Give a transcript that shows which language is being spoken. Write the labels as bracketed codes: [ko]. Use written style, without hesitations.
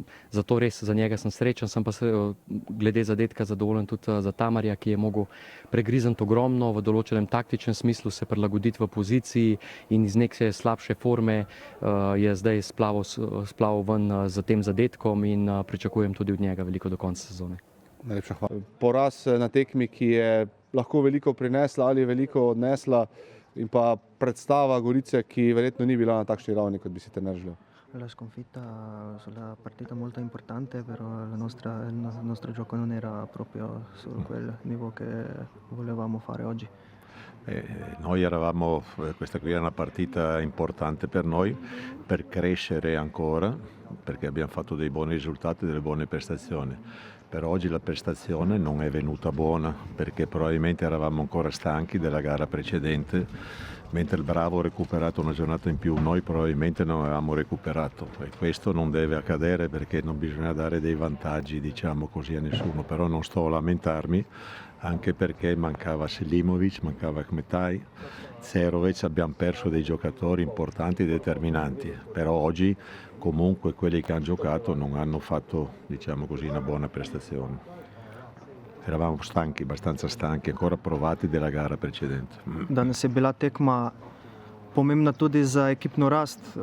[sl] Zato res za njega sem srečen, sem pa glede zadetka zadovoljen tudi za Tamarja, ki je mogel pregrizniti ogromno, v določenem taktičnem smislu se prilagoditi v poziciji in iz neke slabše forme je zdaj splaval ven z tem zadetkom in pričakujem tudi od njega veliko do konca sezone. Najlepša hvala. Poraz na tekmi, ki je lahko veliko prinesla ali veliko odnesla, in pa predstava Gorice, ki verjetno ni bila na takšni ravni, kot bi si trener želel. [it] La sconfitta sulla partita molto importante, però il nostro gioco non era proprio su quel livello che volevamo fare oggi. Noi eravamo, questa qui era una partita importante per noi, per crescere ancora, perché abbiamo fatto dei buoni risultati, delle buone prestazioni. Per oggi la prestazione non è venuta buona, perché probabilmente eravamo ancora stanchi della gara precedente, mentre il Bravo ha recuperato una giornata in più, noi probabilmente non avevamo recuperato, e questo non deve accadere perché non bisogna dare dei vantaggi, diciamo così, a nessuno, però non sto a lamentarmi, anche perché mancava Selimovic, mancava Kmetaj, Cerovic, abbiamo perso dei giocatori importanti e determinanti, però oggi comunque quelli che hanno giocato non hanno fatto, diciamo così, una buona prestazione. Eravamo stanchi, abbastanza stanchi, ancora provati della gara precedente. [sl] Danes je bila tekma pomembna tudi za ekipno rast.